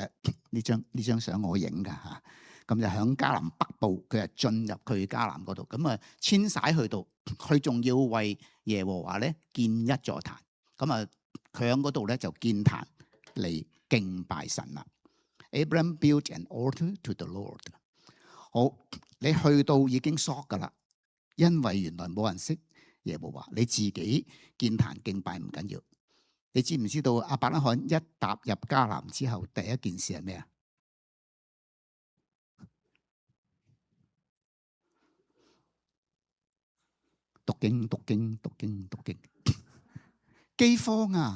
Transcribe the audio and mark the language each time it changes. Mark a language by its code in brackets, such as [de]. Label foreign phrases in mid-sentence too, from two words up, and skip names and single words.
[yue] 呢張相我影噶嚇，咁就喺迦南北部，佢係進入佢迦南嗰度，咁啊遷徙去到，佢仲要為耶和華咧建一座壇，咁啊佢喺嗰度咧就建壇嚟敬拜神啦。 [en] Abraham built an altar to the Lord。 [yue] 好，你去到已經 shock 噶啦，因為原來冇人識耶和華，你自己建壇敬拜唔緊要。你知唔知道亞伯拉罕一踏入迦南之後，第一件事係咩啊？讀經，饑荒啊！